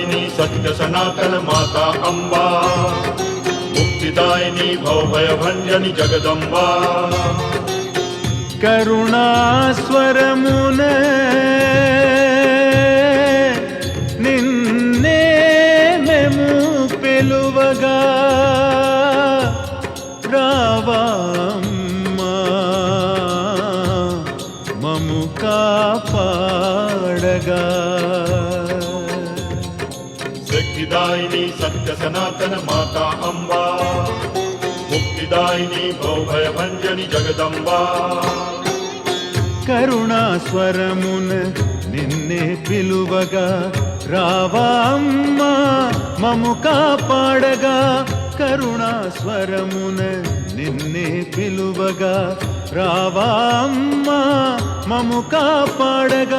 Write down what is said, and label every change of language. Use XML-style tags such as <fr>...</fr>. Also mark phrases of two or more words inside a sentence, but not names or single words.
<sa>सत्य सनातन माता अम्बा मुक्तिदायिनी भवभयभञ्जनि जगदम्बा</sa> <te>కరుణాస్వరమున నిన్నే మేము పిలువగా రావమ్మా మము కాపాడగా</te> <sa>शक्तिदायिनी सत्य सनातन माता अम्बा मुक्तिदायिनी भवभयभञ्जनि जगदम्बा</sa> <te>కరుణాస్వరమున నిన్నే పిలువగా రావమ్మా మము కాపాడగా కరుణాస్వరమున నిన్నే పిలువగా రావమ్మా మము కాపాడగా</te>